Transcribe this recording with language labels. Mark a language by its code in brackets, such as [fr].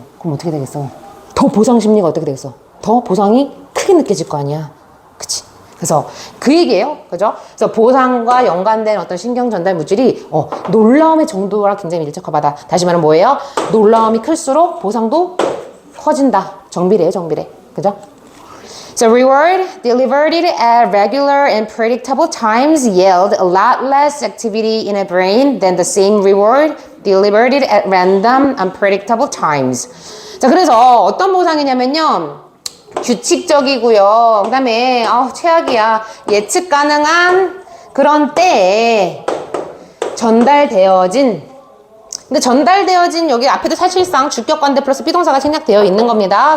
[ko] 그럼 어떻게 되겠어? 더 보상 심리가 어떻게 되겠어? 더 보상이 크게 느껴질 거 아니야. 그치? 그래서 그 얘기예요. 그죠? 그래서 보상과 연관된 어떤 신경 전달 물질이 놀라움의 정도랑 굉장히 밀접하다. 다시 말하면 뭐예요? 놀라움이 클수록 보상도 커진다. 정비례요, 정비례. 그죠? [en] So reward delivered at regular and predictable times yield a lot less activity in a brain than the same reward delivered at random, unpredictable times. [ko] 자, 그래서 어떤 보상이냐면요. 규칙적이고요. 그 다음에 최악이야. 예측 가능한 그런 때에 전달되어진, 근데 전달되어진 여기 앞에도 사실상 주격관대 플러스 비동사가 생략되어 있는 겁니다.